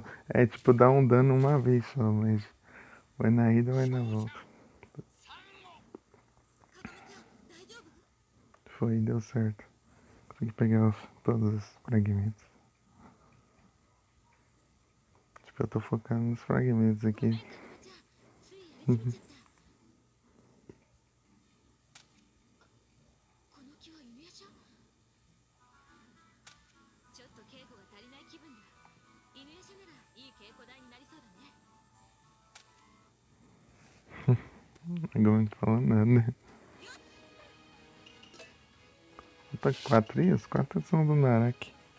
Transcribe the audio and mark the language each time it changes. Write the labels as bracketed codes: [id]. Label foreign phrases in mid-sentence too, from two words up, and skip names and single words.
[pt] É tipo dar um dano uma vez só, mas vai na ida ou vai na volta. Foi, deu certo. Consegui pegar todos os fragmentos. Tipo, eu tô focando nos fragmentos aqui. [ja] ついやりすぎちゃったこの木は犬夜叉ちょっと稽古が足りない気分だ犬夜叉ならいい稽古台になりそうだね [pt] Agora não tô falando nada, né? Falta 4 e as 4 são do Naraki.